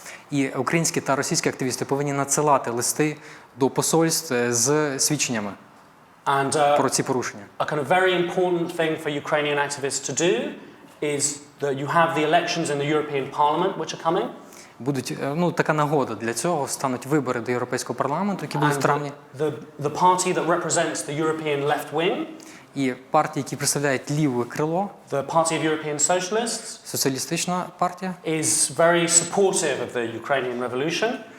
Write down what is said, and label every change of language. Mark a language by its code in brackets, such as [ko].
[uk] І українські та російські активісти повинні надсилати листи до посольств з свідченнями про ці порушення. [en] A kind of very important thing for Ukrainian activists to do is that you have the elections in the European Parliament which are coming. [uk] Будуть, така нагода для цього, стануть вибори до Європейського парламенту, які будуть в травні. [en] The party that represents the European left wing, [uk] і партії, які представляють ліве крило, [en] the Party of European Socialists, [uk] соціалістична партія, [en] is very supportive of the Ukrainian revolution.